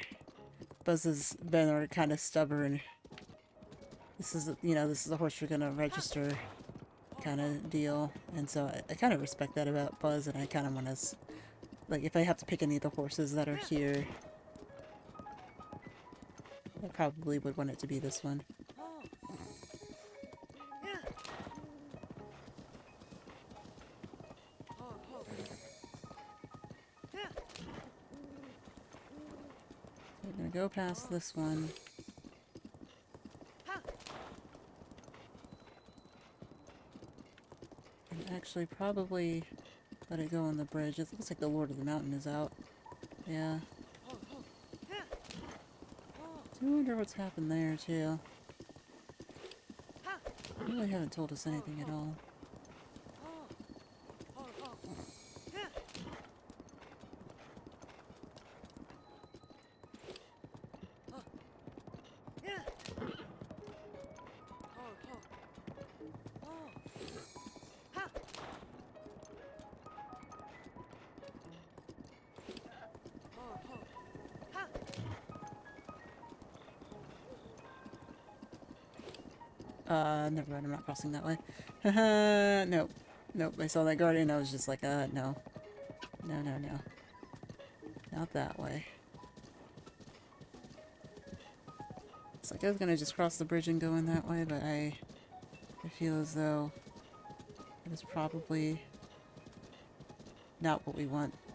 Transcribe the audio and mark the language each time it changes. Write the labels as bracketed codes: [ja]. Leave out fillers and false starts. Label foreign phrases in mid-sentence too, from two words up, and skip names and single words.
[en] Buzz has been kind of stubborn. This is, you know, this is the horse you're gonna register kind of deal. And so I kind of respect that about Buzz, and I kind of want to, like, if I have to pick any of the horses that are here, I probably would want it to be this one. Ho. Yeah. Ho, ho. Yeah. We're gonna go past this one. Ha. And actually probably let it go on the bridge. It looks like the Lord of the Mountain is out. Yeah. Ho, ho. Yeah. Ho. I wonder what's happened there, too. Ha. They really haven't told us anything at all. Ho. Ho, ho. Yeah. Ho. Yeah. Ho, ho. Ho. Ha. Ho, ho. Ha. Never mind, I'm not crossing that way. Nope. Nope, I saw that guardian, I was just like, no. No, no, no. Not that way. It's like I was gonna just cross the bridge and go in that way, but I feel as though it is probably not what we want.